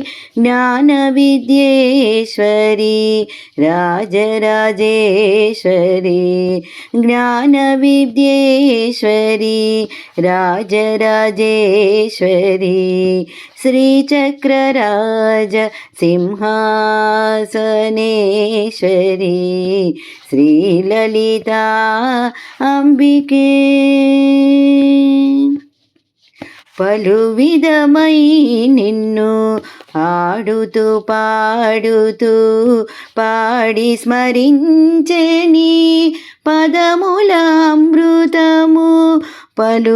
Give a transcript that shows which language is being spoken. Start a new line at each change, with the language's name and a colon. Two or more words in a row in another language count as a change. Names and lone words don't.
Sanskrit: ज्ञानविद्येश्वरी राजराजेश्वरी ज्ञानविद्येश्वरी राजराजेश्वरी श्रीचक्रराज सिंहासनेश्वरी श्रीललिता अंबिके పలు
Telugu: విధమై నిన్ను ఆడుతూ పాడుతూ పాడి స్మరించెని పదముల అమృతము పలు